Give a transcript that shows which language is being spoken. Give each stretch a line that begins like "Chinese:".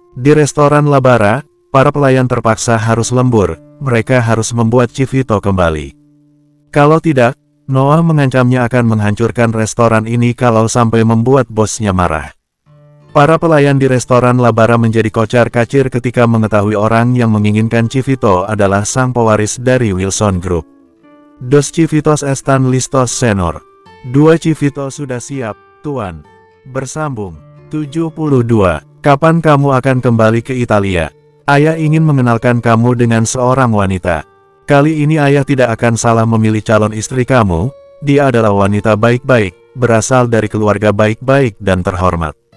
Indonesian: Di restoran Labara, para pelayan terpaksa harus lembur, mereka harus membuat Chivito kembali. Kalau tidak, Noah mengancamnya akan menghancurkan restoran ini kalau sampai membuat bosnya marah. Para pelayan di restoran Labara menjadi kocar-kacir ketika mengetahui orang yang menginginkan Chivito adalah sang pewaris dari Wilson Group.
Spanish: Dos Chivitos están listos, senor.
Indonesian: 2 Chivito sudah siap, tuan. Bersambung. 72. Kapan kamu akan kembali ke Italia? Ayah ingin mengenalkan kamu dengan seorang wanita. Kali ini ayah tidak akan salah memilih calon istri kamu. Dia adalah wanita baik-baik, berasal dari keluarga baik-baik dan terhormat.